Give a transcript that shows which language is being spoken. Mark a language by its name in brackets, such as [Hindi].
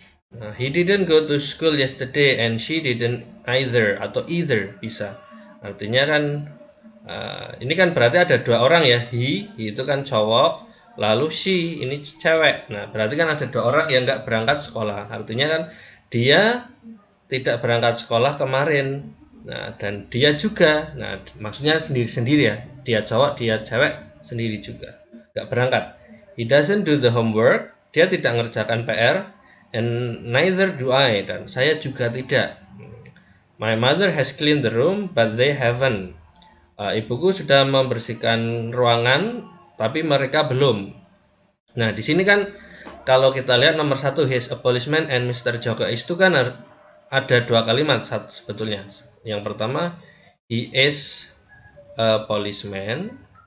[English] Nah, he didn't go to school yesterday and she didn't either, [Indonesian] atau either bisa. Artinya kan ini kan berarti ada 2 orang ya. He itu kan cowok, lalu she ini cewek. Nah berarti kan ada 2 orang yang nggak berangkat sekolah. Artinya kan dia tidak berangkat sekolah kemarin. Nah dan dia juga. Nah maksudnya sendiri-sendiri ya. Dia cowok, dia cewek, sendiri juga, nggak berangkat. [English] He doesn't do the homework. [Indonesian] Dia tidak mengerjakan PR. [English] And neither do I. [Indonesian] Dan saya juga tidak. [English] My mother has cleaned the room, but they haven't. [Indonesian] Ibuku sudah membersihkan ruangan, tapi mereka belum. Nah, di sini kan kalau kita lihat nomor 1, [English] he is a policeman and Mr. [Indonesian] Joko is itu kan ada 2 kalimat sebetulnya. Yang pertama, [English] he is a policeman.